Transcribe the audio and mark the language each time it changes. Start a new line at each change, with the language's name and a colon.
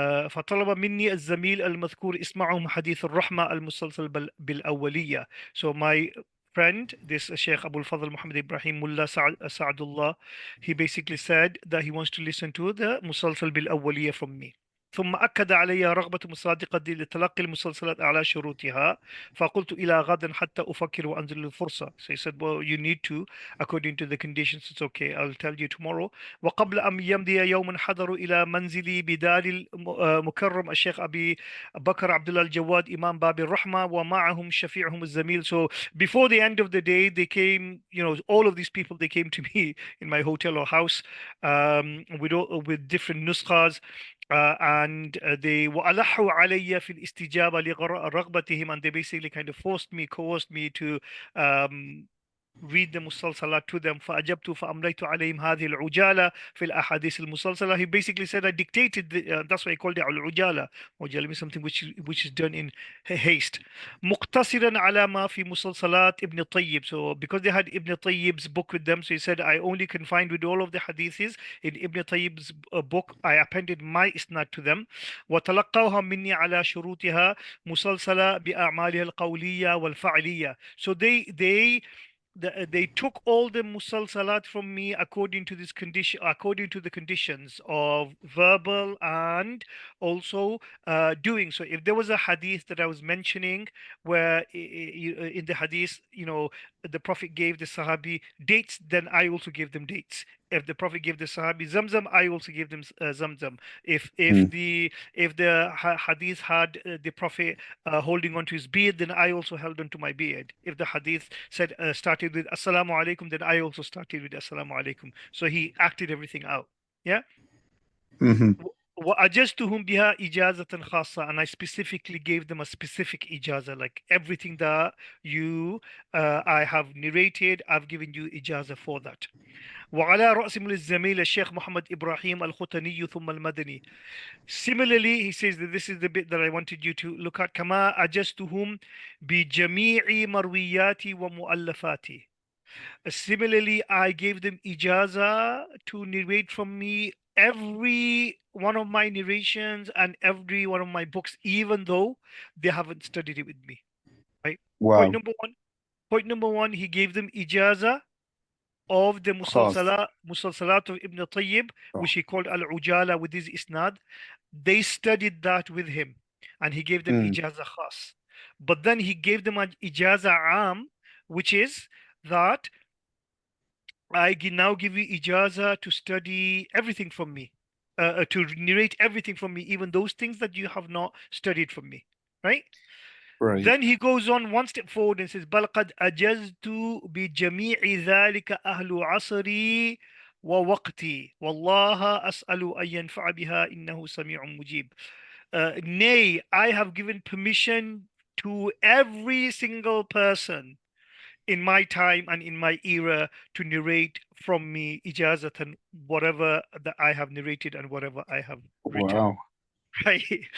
Arabic: فطلب مني الزميل المذكور اسمعهم حديث الرحمة المسلسل بالأولية.
English: So my friend, this Sheikh Abu al-Fadl Muhammad Ibrahim Mullah Sa'adullah, he basically said that he wants to listen to the مسلسل بالأولية from me.
Arabic: ثم أكد علي رغبة مصادقة لتلقي المسلسلات على شروطها، فقلت إلى غد حتى أفكر وأنزل الفرصة.
English: So he said, well, you need to, according to the conditions, it's okay, I'll tell you tomorrow.
Arabic: وقبل أن يمضي يوم حضروا إلى منزلي بدار المكرم الشيخ أبي بكر عبد الله الجواد إمام باب الرحمة ومعهم شفيعهم الزميل.
English: So before the end of the day, they came, all of these people, they came to me in my hotel or house with different nuskhas. And they
Arabic: وألحوا علي في الاستجابة لرغبتهم,
English: and they basically kind of coerced me to read the musalsalat to them.
Arabic: فأجبت فأمليت عليهم هذه العجالة في الأحاديث المسلسلة.
English: He basically said I dictated that's why he called it al-ujala. Ujala means something which is done in haste.
Arabic: مقتصرا على ما في مسلسلات ابن طيب.
English: So because they had Ibn Tayyib's book with them, so he said I only can find with all of the hadiths in Ibn Tayyib's book. I appended my isnad to them.
Arabic: وتلقوها مني على شروطها مسلسلة بأعمالها القولية والفعلية.
English: So they took all the musalsalat from me according to this condition, according to the conditions of verbal and also doing. So if there was a hadith that I was mentioning where in the hadith, the Prophet gave the Sahabi dates, then I also gave them dates. If the Prophet gave the Sahabi Zamzam, I also gave them Zamzam. Mm. If the hadith had the Prophet holding onto his beard, then I also held onto my beard. If the hadith said started with Assalamu alaikum, then I also started with Assalamu alaikum. So he acted everything out. Yeah. Hmm.
Arabic: وأجزتهم بها إجازة خاصة,
English: and I specifically gave them a specific ijaza, like everything that I have narrated, I've given you ijaza for that.
Arabic: وعلى رأسهم الزميل الشيخ محمد إبراهيم الختني ثم المدني.
English: Similarly, he says that this is the bit that I wanted you to look at.
Arabic: كما أجزتهم بجميع مروياتي ومؤلفاتي.
English: Similarly, I gave them ijaza to narrate from me every one of my narrations and every one of my books, even though they haven't studied it with me. Right? Point Wow. number one. Point number one, he gave them ijaza of the
Arabic: خاص.
English: musalsalat of Ibn Tayyib, Oh. which he called al-Ujala with his isnad. They studied that with him, and he gave them Mm.
Arabic: ijaza khas.
English: But then he gave them an ijaza am, which is that now give you ijaza to study everything from me, to narrate everything from me, even those things that you have not studied from me, right? Right. Then he goes on one step forward and says,
Arabic: بل قد أجزت بجميع ذلك أهل عصري ووقتي والله أسأل أن ينفع بها إنه سميع مجيب.
English: Nay, I have given permission to every single person in my time and in my era to narrate from me ijazatan, whatever that I have narrated and whatever I have written. Wow. Right.